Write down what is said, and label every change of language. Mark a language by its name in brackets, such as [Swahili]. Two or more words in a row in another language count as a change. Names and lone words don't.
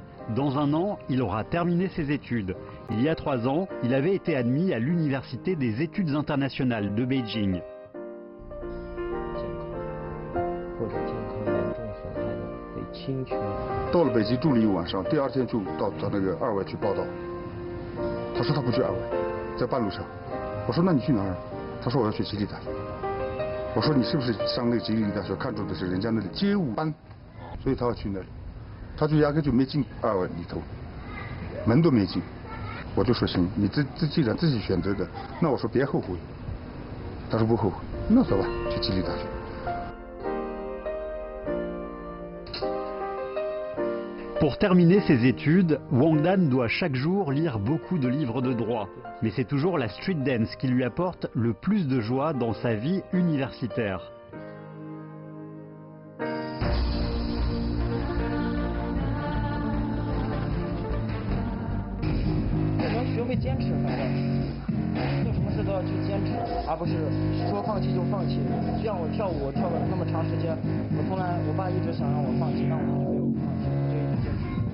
[French] Dans un an, il aura terminé ses études. Il y a 3 ans, il avait été admis à l'université des études internationales de Beijing. [Chinese] 到了北京住了1晚上，第2天就到那个2外去报道。他说他不去2外，在半路上。我说那你去哪儿？他说我要去吉林大学。我说你是不是上那个吉林大学看中的是人家那里街舞班，所以他要去那里。他就压根就没进2外里头，门都没进。我就说行，你既然自己选择的，那我说别后悔。他说不后悔，那走吧，去吉林大学。 [French] Pour terminer ses études, Wang Dan doit chaque jour lire beaucoup de livres de droit. Mais c'est toujours la [English] street dance [French] qui lui apporte le plus de joie dans sa vie universitaire. [Chinese] 学会坚持，反正做什么事都要去坚持，而不是说放弃就放弃。就像我跳舞，我跳了那么长时间，我爸一直想让我放弃，但我一直没有放弃，我就一直坚持。